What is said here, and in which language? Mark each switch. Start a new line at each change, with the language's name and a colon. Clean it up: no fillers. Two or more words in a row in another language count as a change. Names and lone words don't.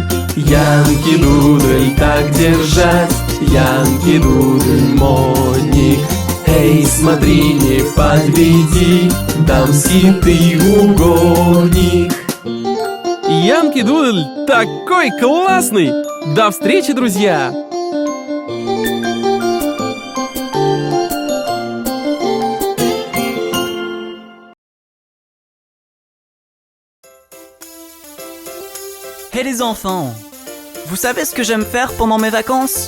Russian: Янки Дудль так держать, Янки Дудль моник. Эй, смотри, не подведи, дамский ты угодник. Янки Дудль такой классный! До встречи, друзья!
French: Hé les enfants, vous savez ce que j'aime faire pendant mes vacances?